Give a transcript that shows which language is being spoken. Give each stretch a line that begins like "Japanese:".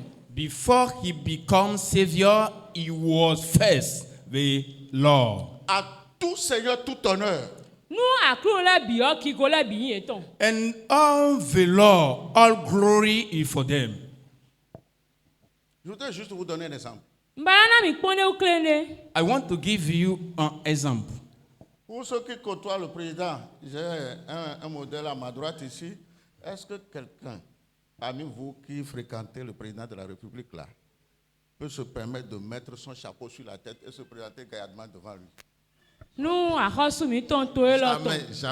English: Before He becomes Savior, He was first the Lord.
French: À tout Seigneur, tout honneur.
English: And all the Lord, all glory is for them.
French: Je voudrais juste vous donner un exemple.
English: I want to give you an example.
French: Pour ceux qui côtoient le président, j'ai un modèle à ma droite ici. Est-ce que quelqu'un parmi vous qui fréquentez le président de la République là peut se permettre de mettre son chapeau sur la tête et se présenter gaillardement devant lui?